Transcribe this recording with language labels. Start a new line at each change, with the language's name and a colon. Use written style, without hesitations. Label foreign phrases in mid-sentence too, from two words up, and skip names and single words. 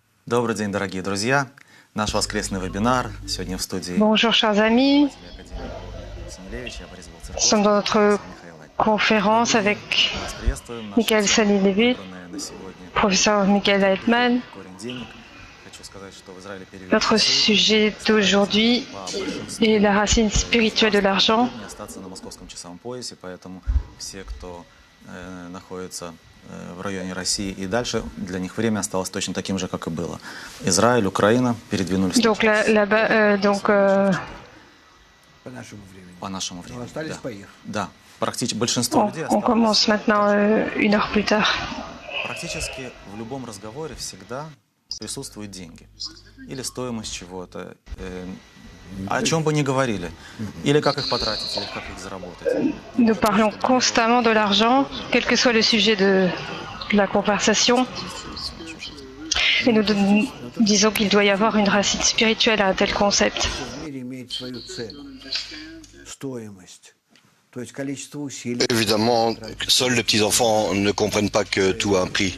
Russian: Добрый день, дорогие друзья. Наш воскресный вебинар сегодня в студии
French: Bonjour chers amis,
Russian: Академии я Борис
French: nous sommes dans notre conférence avec
Russian: Вас приветствуем.
French: Michael Salilevit,
Russian: Выбранная на сегодня
French: professeur Michael Heitman.
Russian: корень денег. Хочу сказать, что в Израиле перевели
French: Notre sujet d'aujourd'hui est la racine spirituelle de l'argent.
Russian: не остаться на московском часовом поясе, поэтому все, кто находится в районе России и дальше, для них время осталось точно таким же, как и было. Израиль, Украина передвинулись
French: Donc là-bas,
Russian: по нашему времени. Да, практически большинство людей
French: on commence maintenant une heure plus tard.
Russian: Практически в любом разговоре всегда присутствуют деньги или стоимость чего-то, о чем бы ни говорили, или как их потратить, или как их заработать.
French: Nous parlons constamment de l'argent, quel que soit le sujet de la conversation. Et nous disons qu'il doit y avoir une racine spirituelle à un tel concept. Évidemment, seuls les petits-enfants ne comprennent pas que tout a un prix.